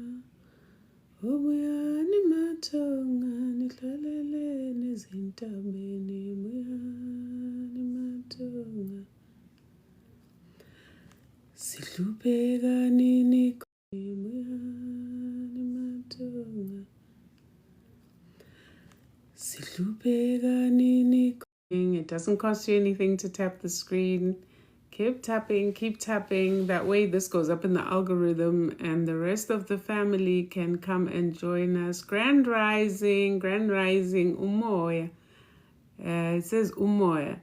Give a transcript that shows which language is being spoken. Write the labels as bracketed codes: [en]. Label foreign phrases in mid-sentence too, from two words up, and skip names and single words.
[zu] Oh, buyani matonga, nihlalele nezintabeni, buyani matonga. Sihlupheka nini buyani matonga. Sihlupheka nini. [en] It doesn't cost you anything to tap the screen. Keep tapping. That way this goes up in the algorithm and the rest of the family can come and join us. Grand Rising, Umoya. It says Umoya.